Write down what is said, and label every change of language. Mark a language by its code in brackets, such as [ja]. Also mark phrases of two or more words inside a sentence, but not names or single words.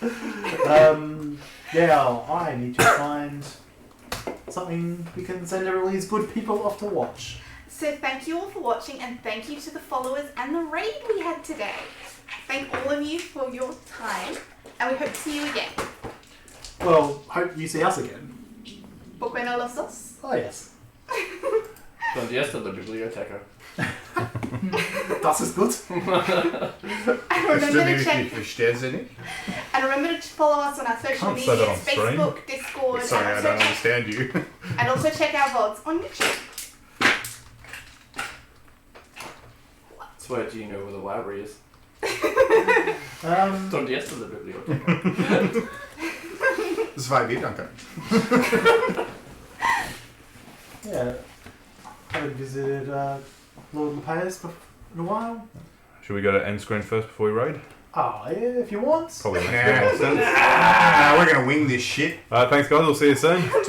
[en] I need to find something we can send all these good people off to watch. So thank you all for watching, and thank you to the followers and the raid we had today. Thank all of you for your time, and we hope to see you again. Well, hope you see us again. [es] Por qué no los dos? [en] Oh yes. [es] Donde está la biblioteca? [de] Das ist gut. [en] And remember to check. And remember to follow us on our social Can't say that medias, on stream. Facebook, Discord, Sorry, I and, don't also understand you. and also check our VODs on YouTube. Swear, do you know where the library is? Um, [es] Donde está la biblioteca? [de] Zwei Bier, danke. [en] yeah. Haven't visited Lord Lepaeus in a while. Should we go to end screen first before we raid? Oh, yeah, if you want. Probably makes Nah. more sense. Nah, we're going to wing this shit. Thanks guys, we'll see you soon.